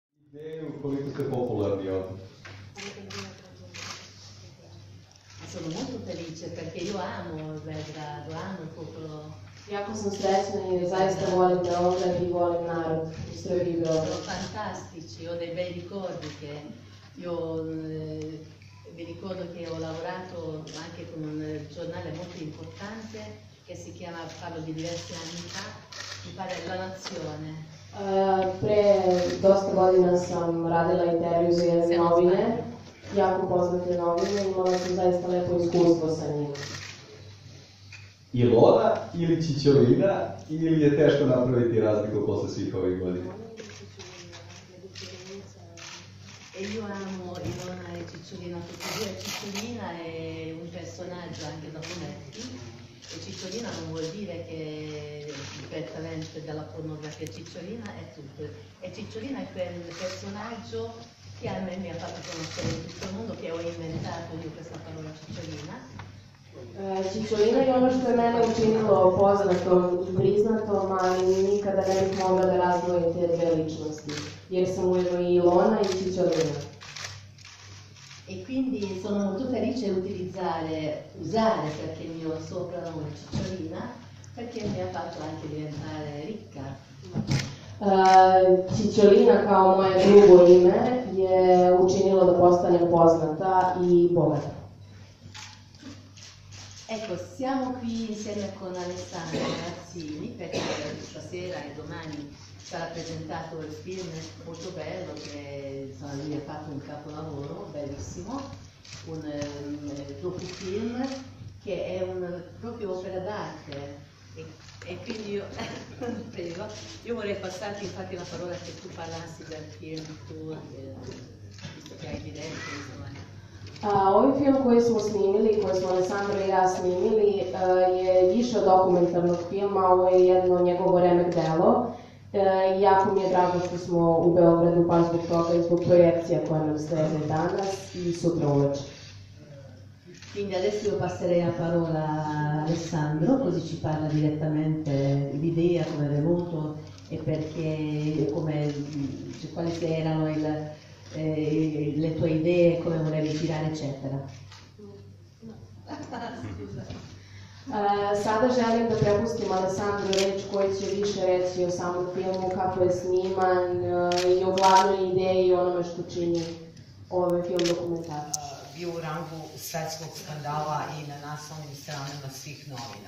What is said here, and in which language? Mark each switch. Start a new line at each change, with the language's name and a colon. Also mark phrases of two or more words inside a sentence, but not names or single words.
Serbian: Koliko ste popularni ovdje?
Italian: Sono molto felice perché io amo Belgrado, amo il popolo.
Serbian: Jako sam srećna i zaista volim Beograd i volim narod u Srbiji i Beograd.
Italian: Sono fantastici, ho dei bei ricordi che io mi ricordo che ho lavorato anche con un giornale molto importante che si chiama, parlo di diversi anni fa, mi pare La Nazione.
Serbian: Pre dosta godina sam radila intervju za jedne novine, jako poznate novine, imala sam zaista lepo iskustvo sa njima. Ilona ili Cicciolina ili je teško napraviti razliku posle svih ovih godina?
Italian: E io amo Ilona e Cicciolina tutti e due. Cicciolina è un personaggio anche da fumetti e Cicciolina non vuol dire che direttamente dalla pornografia, Cicciolina è tutto. E Cicciolina è quel personaggio che a me mi ha fatto conoscere in tutto il mondo, che ho inventato io questa parola Cicciolina.
Serbian: Cicciolina je ono što je mene učinilo poznatom i priznatom, ali nikada ne bih mogla da razdvojim te dve ličnosti, jer sam ujedno i Ilona i Cicciolina.
Italian: E quindi sono molto felice di usare perché il mio soprannome è Cicciolina, perché mi ha fatto anche diventare ricca.
Serbian: Cicciolina kao moje drugo ime je učinilo da postanem poznata i bogata.
Italian: Ecco, siamo qui insieme con Alessandro Mazzini perché stasera e domani sarà presentato il film molto bello che insomma, lui ha fatto un capolavoro bellissimo, un docufilm che è proprio opera d'arte e quindi io, prego, io vorrei passarti infatti la parola che tu parlassi del film, tu, visto che hai diretto, insomma.
Serbian: Ovaj film koji smo snimili, koji smo Alessandro i ja snimili, je više od dokumentarnog filma, ovo je jedno njegovo remek delo. Jako mi je drago što smo u Beogradu baš zbog toga i zbog projekcija koje nam slede danas i sutra uveče.
Italian: Quindi adesso io passerei la parola a Alessandro, così ci parla direttamente l'idea, come è venuto e perché, quali erano le tue idee, come volevi girare, eccetera.
Serbian: Sada želim da prepustim Alessandru reč koji će više reći o samom filmu, kako je sniman i o glavnoj ideji i onome što čini ovaj film dokumentarac. Bio u rangu svetskog skandala i na naslovnim stranama svih novina.